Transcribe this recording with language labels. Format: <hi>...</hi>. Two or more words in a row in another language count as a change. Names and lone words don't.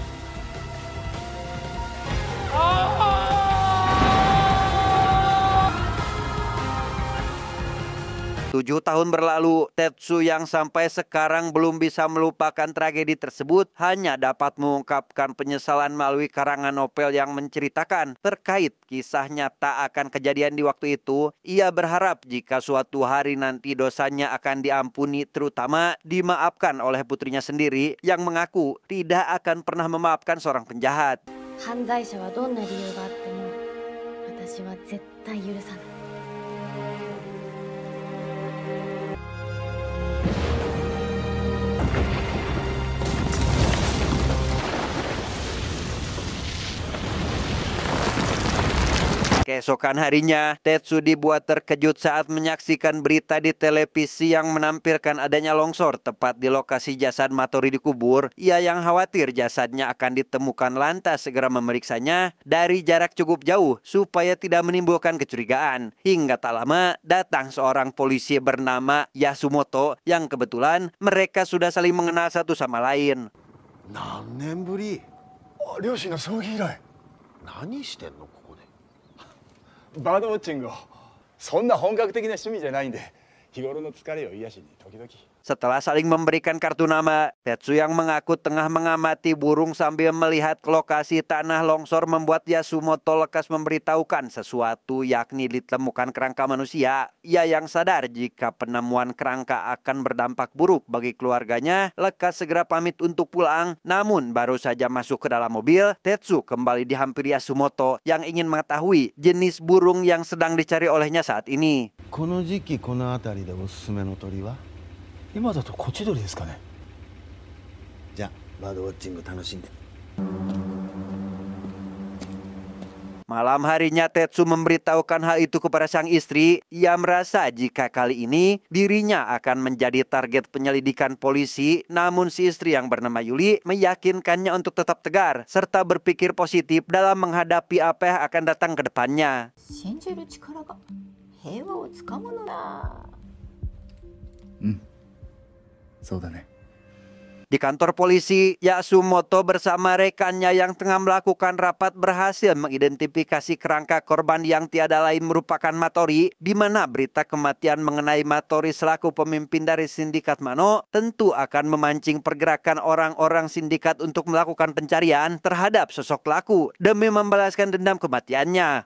<id>7 tahun berlalu, Tetsu yang sampai sekarang belum bisa melupakan tragedi tersebut hanya dapat mengungkapkan penyesalan melalui karangan novel yang menceritakan terkait kisah nyata akan kejadian di waktu itu. Ia berharap jika suatu hari nanti dosanya akan diampuni, terutama dimaafkan oleh putrinya sendiri yang mengaku tidak akan pernah memaafkan seorang penjahat.</id> <ja>犯罪者はどんな理由があっても私は絶対許さない。</ja> <id>Keesokan harinya, Tetsu dibuat terkejut saat menyaksikan berita di televisi yang menampilkan adanya longsor tepat di lokasi jasad Matori dikubur. Ia yang khawatir jasadnya akan ditemukan lantas segera memeriksanya dari jarak cukup jauh supaya tidak menimbulkan kecurigaan. Hingga tak lama, datang seorang polisi bernama Yasumoto yang kebetulan mereka sudah saling mengenal satu sama lain.</id> <ja>何年ぶり？両親の葬儀以来。何してんのここで？バードウォッチングを。そんな本格的な趣味じゃないんで、日頃の疲れを癒しに時々。</ja> <id>Setelah saling memberikan kartu nama, Tetsu yang mengaku tengah mengamati burung sambil melihat ke lokasi tanah longsor membuat Yasumoto lekas memberitahukan sesuatu, yakni ditemukan kerangka manusia. Ia yang sadar jika penemuan kerangka akan berdampak buruk bagi keluarganya, lekas segera pamit untuk pulang. Namun baru saja masuk ke dalam mobil, Tetsu kembali dihampiri Yasumoto yang ingin mengetahui jenis burung yang sedang dicari olehnya saat ini.</id> <ja>この時期この辺りでおすすめの鳥は？今だとコチドリですかね。じゃあバードウォッチング楽しんで。</ja> <id>Malam harinya Tetsu memberitahukan hal itu kepada sang istri. Ia merasa jika kali ini dirinya akan menjadi target penyelidikan polisi. Namun si istri yang bernama Yuli meyakinkannya untuk tetap tegar serta berpikir positif dalam menghadapi apa yang akan datang ke depannya.</id> <ja>信じる力が平和をつかむのだ。そうだね。</ja> <id>Di kantor polisi, Yasumoto bersama rekannya yang tengah melakukan rapat berhasil mengidentifikasi kerangka korban yang tiada lain merupakan Matori, di mana berita kematian mengenai Matori selaku pemimpin dari sindikat Mano tentu akan memancing pergerakan orang-orang sindikat untuk melakukan pencarian terhadap sosok pelaku demi membalaskan dendam kematiannya.</id>